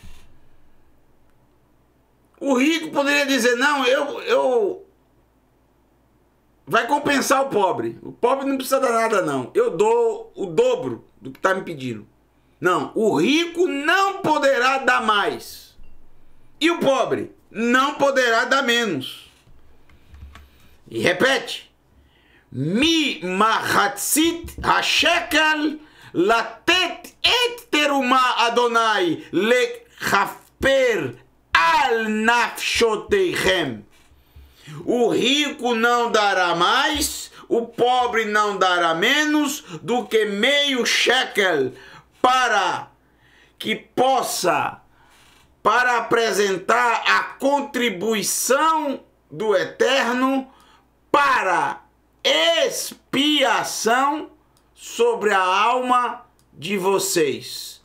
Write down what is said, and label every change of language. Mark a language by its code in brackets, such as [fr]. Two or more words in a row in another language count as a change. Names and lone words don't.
[pt] O rico poderia dizer, não, eu vai compensar o pobre. O pobre não precisa dar nada, não. Eu dou o dobro do que está me pedindo. Não, o rico não poderá dar mais. E o pobre não poderá dar menos. E repete. [he] מי מחצית השקל לתת את תרומה אדני לכפר על נפשתיכם. [pt] O rico não dará mais, o pobre não dará menos do que meio shekel para que possa, para apresentar a contribuição do Eterno para expiação sobre a alma de vocês.